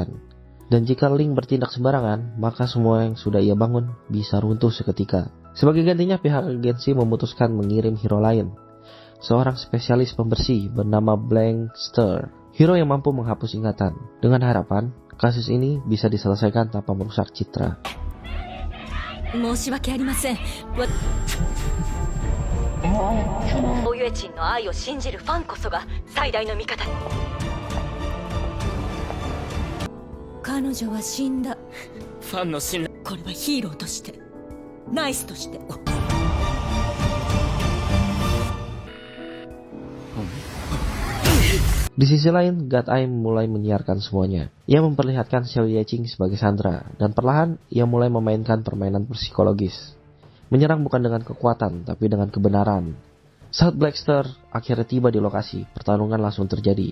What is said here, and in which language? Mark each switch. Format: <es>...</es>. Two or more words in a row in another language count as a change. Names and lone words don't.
<id>Dan jika Ling bertindak sembarangan, maka semua yang sudah ia bangun bisa runtuh seketika. Sebagai gantinya, pihak agensi memutuskan mengirim hero lain, seorang spesialis pembersih bernama Blankster, hero yang mampu menghapus ingatan, dengan harapan kasus ini bisa diselesaikan tanpa merusak citra.</id> <ja>申し訳ありません。おゆえちんの愛を信じるファンこそが最大の味方。彼女は死んだ。ファンの信頼。これはヒーローとして、ナイスとして。</ja> <id>Di sisi lain, God Eye mulai menyiarkan semuanya. Ia memperlihatkan Xiao Yuejing sebagai Sandra, dan perlahan ia mulai memainkan permainan psikologis. Menyerang bukan dengan kekuatan, tapi dengan kebenaran. Saat Blackster akhirnya tiba di lokasi, pertarungan langsung terjadi.</id>